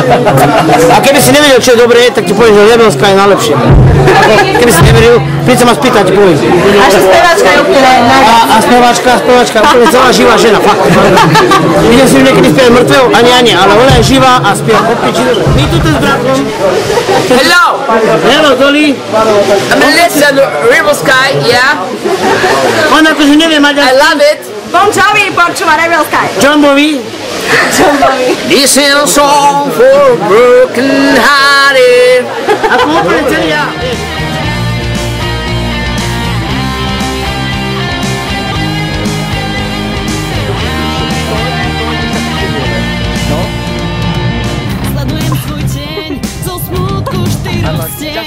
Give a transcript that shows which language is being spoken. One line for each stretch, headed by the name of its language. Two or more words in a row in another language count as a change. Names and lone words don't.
Slovak: A keby si nevedel, čo je dobré, tak ti poviem, že Rebel Sky je najlepšie. Keby si neveril, príď sa ma spýtať, ti poviem. A že speváčka je úplne A speváčka, úplne celá živá žena, fakt. Videl si ju niekedy spievať mŕtvého? Ani, ale ona je živá a spieva po piči dobre. My tu s bratom.
English: Hello! Hello, Dolly. I'm a listen to Rebel Sky, yeah?
Slovak: On akože nevie mať...
English: I love it.
Slovak: Bon Jovi počúva Rebel Sky. John Bowie.
English: This is a song for broken hearted.
Slovak: Ako úplne celý ja. Sledujem svoj deň, zo smutku štyroch stien.